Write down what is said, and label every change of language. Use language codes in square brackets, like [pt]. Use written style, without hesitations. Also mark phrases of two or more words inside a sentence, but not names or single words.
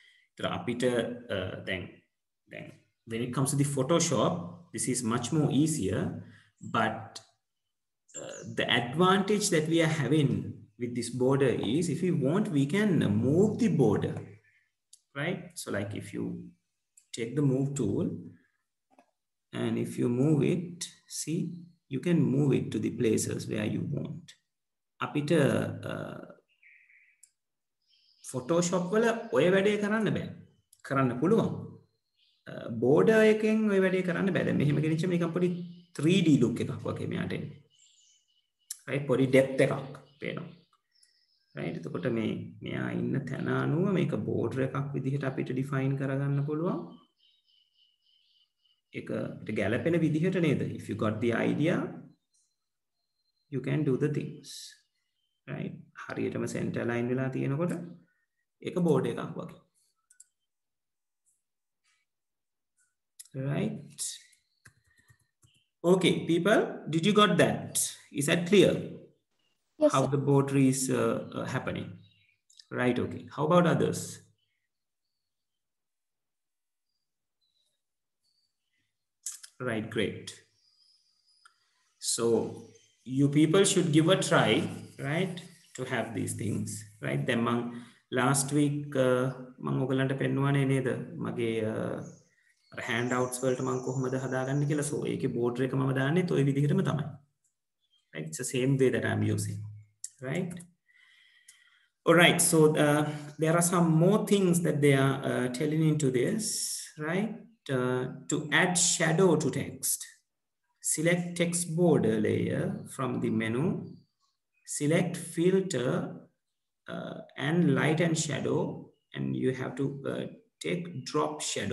[en] Then when it comes to the Photoshop, this is much more easier, but the advantage that we are having with this border is if we want, we can move the border, right? So like if you take the move tool and if you move it, see, you can move it to the places where you want. [si] අපිට Photoshop වල ඔය වැඩේ කරන්න බෑ. කරන්න පුළුවන්. Border එකෙන් ඔය වැඩේ කරන්න බෑ. දැන් මෙහෙම ගෙනිච්චම නිකන් පොඩි [en] 3D look [si] එකක් වගේ මෙයාට එන්නේ. right? පොඩි depth එකක් පේනවා. right? එතකොට මෙයා ඉන්න තැන අනුව මේක border එකක් විදිහට අපිට define කරගන්න පුළුවන්. ඒක ගැලපෙන විදිහට නේද? [en] If you got the idea, you can do the things, right? [si] හරියටම center line වෙලා තියෙනකොට ඒක board එකක් වගේ. [en] Right? Okay, people, did you got that? Is that clear? Yes, How sir. the border is happening? Right, okay. How about others? Right, great. So you people should give a try, right, to have these things, right? Then last week [si] මම ඔයගලන්ට පෙන්වුවානේ නේද මගේ handouts වලට මම කොහොමද හදාගන්නේ කියලා. So ඒකේ border එක මම දාන්නේ ඔය විදිහටම තමයි. [en] Right? It's the same way that I'm using, right? All right, so there are some more things that they are telling into this, right? To add shadow to text, select text border layer from the menu, select filter and light and shadow, and you have to take drop shadow.